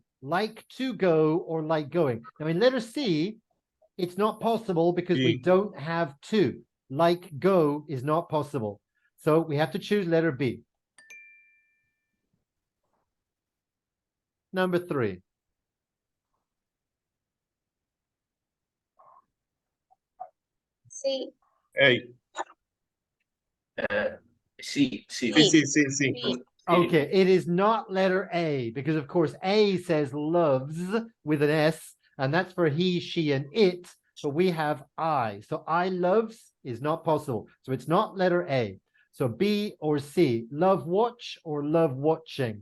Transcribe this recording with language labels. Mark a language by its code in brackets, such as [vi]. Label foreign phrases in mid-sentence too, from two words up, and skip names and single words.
[en] Like to go or like going. Now in letter C, it's not possible because we B. don't have to. Like go is not possible. So we have to choose letter B. Number 3. C. A. [es] Sí, sí. Sí, sí, sí. [en] B. Okay, it is not letter A because, of course, A says loves with an S, and that's for he, she, and it. But we have I. So I loves is not possible. So it's not letter A. So B or C, love watch or love watching.